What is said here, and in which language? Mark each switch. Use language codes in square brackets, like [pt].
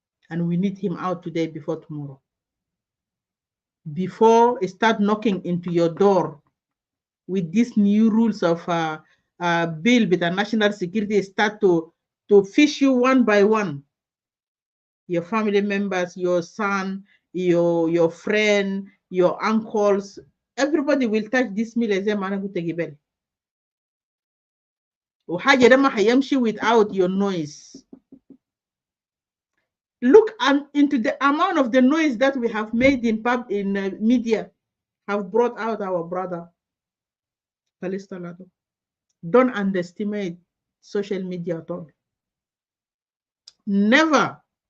[en] And we need him out today before tomorrow. Before it start knocking into your door with these new rules of bill with the national security start to fish you one by one. Your family members, your son, your friend, your uncles, everybody will touch this meal as a man who take it. [ar] وحاجة ده ما حيمشي [en] without your noise. Look into the amount of the noise that we have made in media, have brought out our brother. Don't underestimate social media at all. Never.